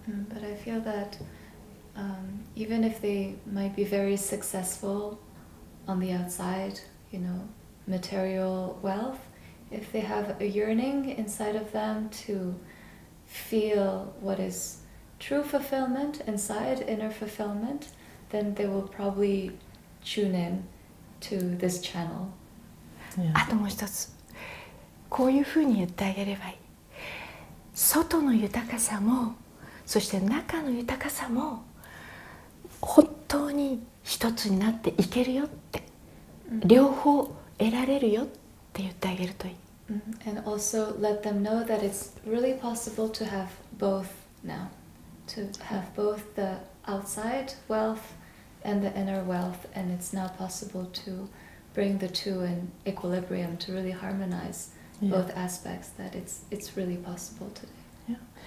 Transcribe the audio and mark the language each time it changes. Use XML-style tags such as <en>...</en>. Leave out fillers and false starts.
<en>But I feel that even if they might be very successful on the outside, you know, material wealth, if they have a yearning inside of them to feel what is true fulfillment inside, inner fulfillment, then they will probably tune in to this channel.</en> <ja>あともう一つ、こういうふうに言ってあげればいい。外の豊かさも、そして中の豊かさも本当に一つになっていけるよって、両方得られるよって言ってあげるといい。</ja> <en>And also let them know that it's really possible to have both now, to have both the outside wealth and the inner wealth, and it's now possible to bring the two in equilibrium, to really harmonize both aspects, that it's really possible today.</en>